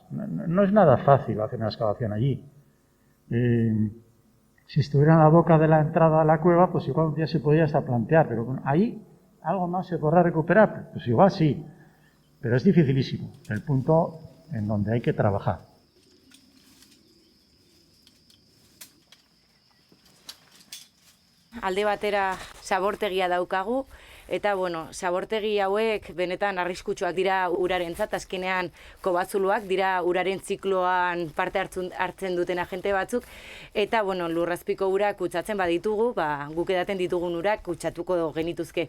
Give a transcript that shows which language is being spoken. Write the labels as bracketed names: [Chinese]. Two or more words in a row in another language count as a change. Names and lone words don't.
[Spanish] No es nada fácil hacer una excavación allí. Si estuviera en la boca de la entrada a la cueva, pues igual un día se podría hasta plantear, pero bueno, ahí algo más se podrá recuperar, pues igual sí, pero es dificilísimo, el punto en donde hay que trabajar. [Basque] Alde batera zabortegia daukagu, eta bueno, zabortegi hauek benetan arriskutsuak dira urarentzat, azkenean kobatzuluak dira uraren zikloan parte hartzen duten agente batzuk, eta bueno, lurrazpiko urak kutsatzen baditugu, guk edaten ditugun urak kutsatuko genituzke.